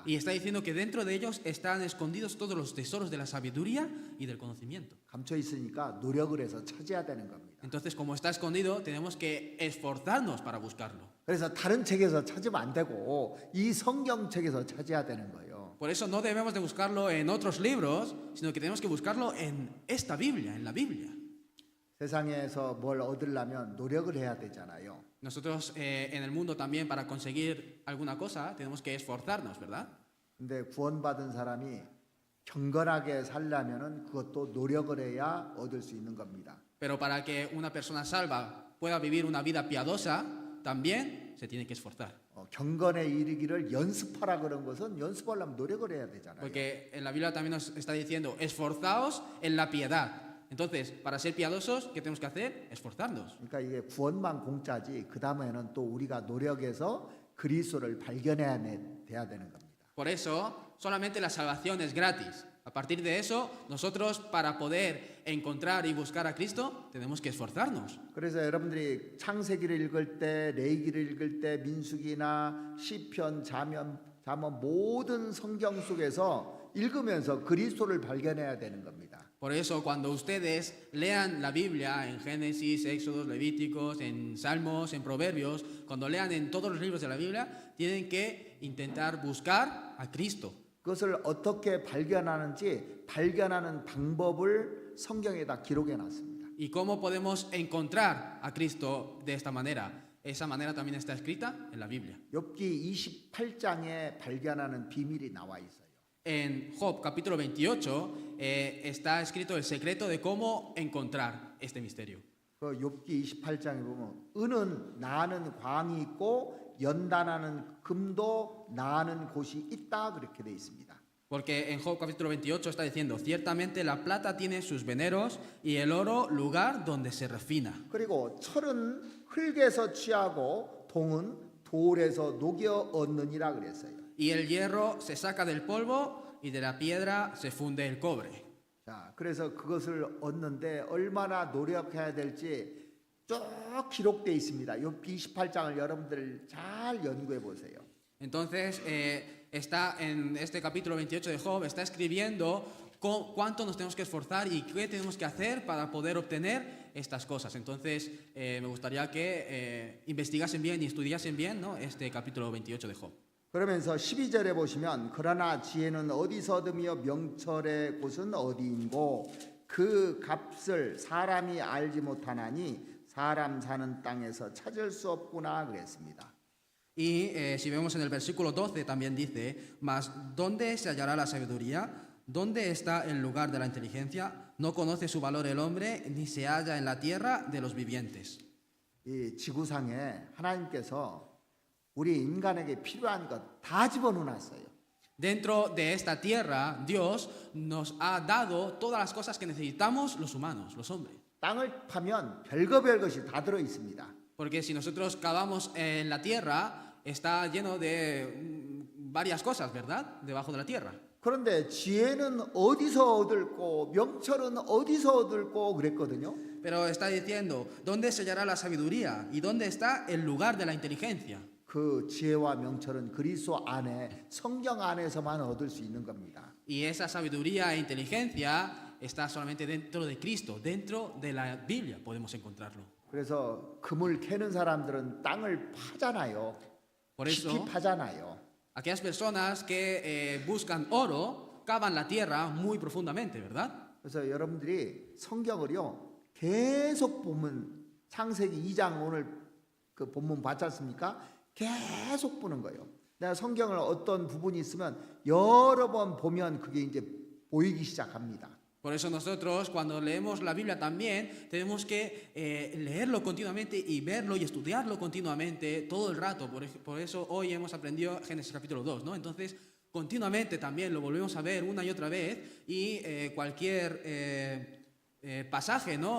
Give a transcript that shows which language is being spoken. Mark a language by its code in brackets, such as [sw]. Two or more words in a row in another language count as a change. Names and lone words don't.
[es] Y está diciendo que dentro de ellos están escondidos todos los tesoros de la sabiduría y del conocimiento. [ko] 감춰 있으니까 노력을 해서 찾아야 되는 겁니다. [es] Entonces, como está escondido, tenemos que esforzarnos para buscarlo. [ko] 그래서 다른 책에서 찾으면 안 되고 이 성경책에서 찾아야 되는 거예요. [es] Por eso no debemos de buscarlo en otros libros, sino que tenemos que buscarlo en esta Biblia, en la Biblia. [ko] 세상에서 뭘 얻으려면 노력을 해야 되잖아요. [es] Nosotros en el mundo también para conseguir alguna cosa tenemos que esforzarnos, ¿verdad? [ko] 근데 구원받은 사람이 경건하게 살려면은 그것도 노력을 해야 얻을 수 있는 겁니다. [es] Pero para que una persona salva pueda vivir una vida piadosa, también se tiene que esforzar. [ko] 경건에 이르기를 연습하라 그런 것은 연습하려면 노력을 해야 되잖아요. [es] Porque en la Biblia también nos está diciendo, esforzaos en la piedad. Entonces, para ser piadosos, ¿qué tenemos que hacer? Esforzarnos. [ko] 그러니까 이게 구원만 공짜지 그 다음에는 또 우리가 노력해서 그리스도를 발견해야 돼야 되는 겁니다. [es] Por eso, solamente la salvación es gratis. A partir de eso, nosotros para poder encontrar y buscar a Cristo, tenemos que esforzarnos. [ko] 그래서 여러분들이 창세기를 읽을 때, 레위기를 읽을 때, 민수기나 시편, 잠언 모든 성경 속에서 읽으면서 그리스도를 발견해야 되는 겁니다. [es] Por eso, cuando ustedes lean la Biblia en Génesis, Éxodos, Levíticos, en Salmos, en Proverbios, cuando lean en todos los libros de la Biblia, tienen que intentar buscar a Cristo. [ko] 그것을 어떻게 발견하는지 발견하는 방법을 성경에다 기록해 놨습니다. [es] ¿Y cómo podemos encontrar a Cristo de esta manera? Esa manera también está escrita en la Biblia. [ko] 욥기 28장에 발견하는 비밀이 나와 있어요. [es] En Job capítulo 28 está escrito el secreto de cómo encontrar este misterio. [ko] 그 욥기 28장에 보면 은은 나는 광이 있고 연단하는 금도 나는 곳이 있다 그렇게 돼 있습니다. [es] Porque en Job capítulo 28 está diciendo, ciertamente la plata tiene sus veneros y el oro lugar donde se refina. [ko] 그리고 철은 흙에서 취하고 동은 돌에서 녹여 얻느니라 그랬어요. [es] Y el hierro se saca del polvo y de la piedra se funde el cobre. [ko] 자, 그래서 그것을 얻는데 얼마나 노력해야 될지 쭉 기록되어 있습니다. 욥기 28장을 여러분들 잘 연구해 보세요. [es] Entonces, está en este capítulo 28 de Job, está escribiendo cuánto nos tenemos que esforzar y qué tenemos que hacer para poder obtener estas cosas. Entonces, me gustaría que investigasen bien y estudiasen bien, ¿no?, este capítulo 28 de Job. [ko] 그러면서 12절에 보시면 그러나 지혜는 어디서 얻으며 명철의 곳은 어디인고 그 값을 사람이 알지 못하나니 사람 사는 땅에서 찾을 수 없구나 그랬습니다. [es] Y si vemos en el versículo 12 también dice, mas ¿dónde se hallará la sabiduría? ¿Dónde está el lugar de la inteligencia? No conoce su valor el hombre, ni se halla en la tierra de los vivientes. [ko] 이 지구상에 하나님께서 우리 인간에게 필요한 것 다 집어넣어놨어요. [es] Dentro de esta tierra, Dios nos ha dado todas las cosas que necesitamos los humanos, los hombres. [ko] 땅을 파면 별거 것이 다 들어 있습니다. [es] Porque si nosotros cavamos en la tierra, está lleno de varias cosas, ¿verdad? Debajo de la tierra. [ko] 그런데 지혜는 어디서 얻을고 명철은 어디서 얻을고 그랬거든요. [es] Pero está diciendo, ¿dónde se hallará la sabiduría? ¿Y dónde está el lugar de la inteligencia? [ko] 그 지혜와 명철은 그리스도 안에 성경 안에서만 얻을 수 있는 겁니다. [es] Y esa sabiduría e inteligencia está solamente dentro de Cristo, dentro de la Biblia podemos encontrarlo. [ko] 그래서 금을 캐는 사람들은 땅을 파잖아요. [es] Por eso, [ko] 깊이 파잖아요. [es] aquellas personas que buscan oro, cavan la tierra muy profundamente, ¿verdad? [ko] 그래서 여러분들이 성경을요 계속 보면 창세기 2장 오늘 그 본문 봤지 않습니까? 계속 보는 거예요. 내가 성경을 어떤 부분이 있으면 여러 번 보면 그게 이제 보이기 시작합니다. [es] Por eso nosotros cuando leemos la Biblia también tenemos que leerlo continuamente y verlo y estudiarlo continuamente todo el rato. Por eso hoy hemos aprendido Génesis capítulo 2, ¿no? Entonces continuamente también lo volvemos a ver una y otra vez y cualquier pasaje, ¿no?